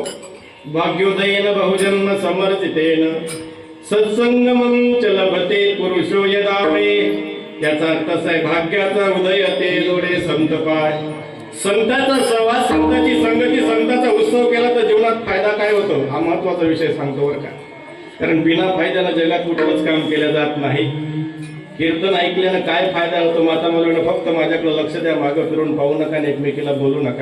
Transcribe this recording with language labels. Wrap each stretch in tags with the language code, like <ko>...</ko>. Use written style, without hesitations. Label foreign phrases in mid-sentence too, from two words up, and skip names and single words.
<sa>भाग्योदयेन बहुजन्म समर्थितेन सत्संगमं च लभते पुरुषो यदा वे.</sa> <mr>याचा अर्थ असा आहे, भाग्याचा उदय ते जोडे संत पाय. संतांचा सहवास, संतांची संगती, संतांचा उत्सव केला तर जीवनात फायदा काय होतो हा महत्वाचा विषय सांगतो बरं का. कारण बिना फायद्याला जगात कुठलंच काम केलं जात नाही. कीर्तन ऐकल्यानं काय फायदा होतो माता मुलांना, फक्त माझ्याकडे लक्ष द्या, मागं फिरून पाहू नका आणि एकमेकीला बोलू नका.</mr>